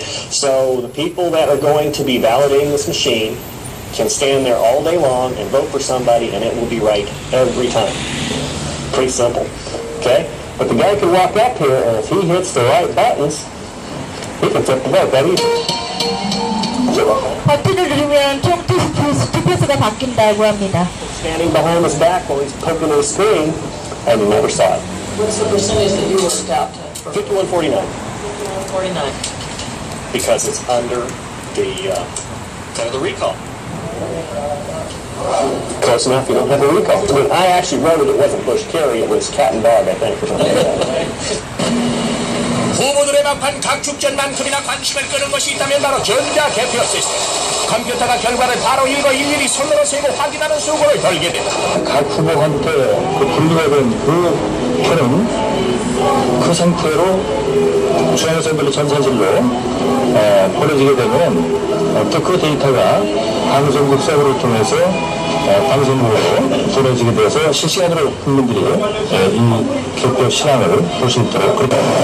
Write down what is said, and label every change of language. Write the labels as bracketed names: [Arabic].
[English] So the people that are going to be validating this machine can stand there all day long and vote for somebody and it will be right every time. Pretty simple. Okay? But the guy could walk up here and if he hits the right buttons, he can flip the vote that easy. [Korean] 버튼을 누르면 총 투표수가 바뀐다고 합니다. [English] Standing behind his back while he's poking his screen and you never saw it. What's the percentage that you worked out to? 5149. 49. Because it's under the recall. Close enough, you don't have a recall. I mean, I actually wrote it wasn't Bush Kerry, it was cat and dog, I think, or something like that. [Korean] 후보들의 막판 각 축전만큼이나 관심을 끄는 것이 있다면 바로 전자개표 시스템. 컴퓨터가 결과를 바로 읽어 일일이 손으로 세고 확인하는 수고를 덜게 된다. 각 후보한테 분류가 된 그 표는 그 상태로 중앙선관위 전산실로 보내지게 되면 또 그 데이터가 방송국 서버를 통해서 방송국으로 보내지게 돼서 실시간으로 국민들이 이 개표 실황을 볼 수 있도록 그렇게.